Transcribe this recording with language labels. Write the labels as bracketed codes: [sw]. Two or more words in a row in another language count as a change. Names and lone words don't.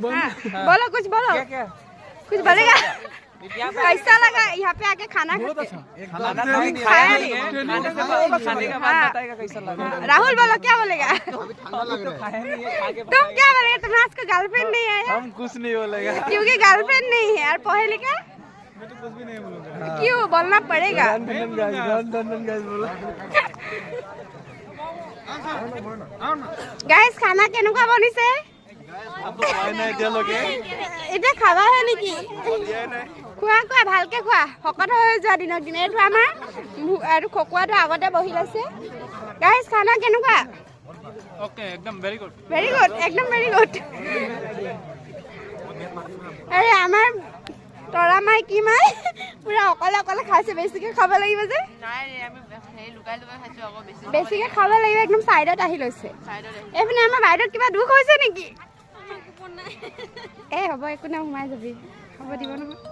[hi] हाँ, बोलो कुछ बोलो कुछ बोलेगा कैसा लगा यहाँ पे आके खाना खाया नहीं राहुल बोलो क्या बोलेगा तुम क्या बोलेगा तुम्हारा आज का गर्लफ्रेंड नहीं है हम कुछ नहीं बोलेगा क्योंकि गर्लफ्रेंड नहीं है यार पढ़े लिखे मैं तो कुछ भी नहीं बोलूंगा क्यों बोलना पड़ेगा गाइस खाना [as] केनेকুৱা বনিছে এটা খাবা হয় নেকি খোৱা ভালকে খোৱা শকত হৈ যোৱা দিনক দিনে এইটো আমাৰ আৰু খকুৱাটো আগতে বহি লৈছে গাইস খানা কেনেকুৱা [hi] ओके एकदम [en] very good [as] একদম [en] very good [as] আৰে আমাৰ তৰা মাই কি মাই পুৰা অকলে খাইছে বেছিকে খাব লাগিব যে নাই আমি সেই লুকাই খাইছো আকৌ বেছিকে খাব লাগিব একদম সাইডত আহি লৈছে এইপিনে আমাৰ বাইদেউৰ কিবা দুখ হৈছে নেকি এ হ'ব একো নাই সোমাই যাবি হ'ব দিব নহয়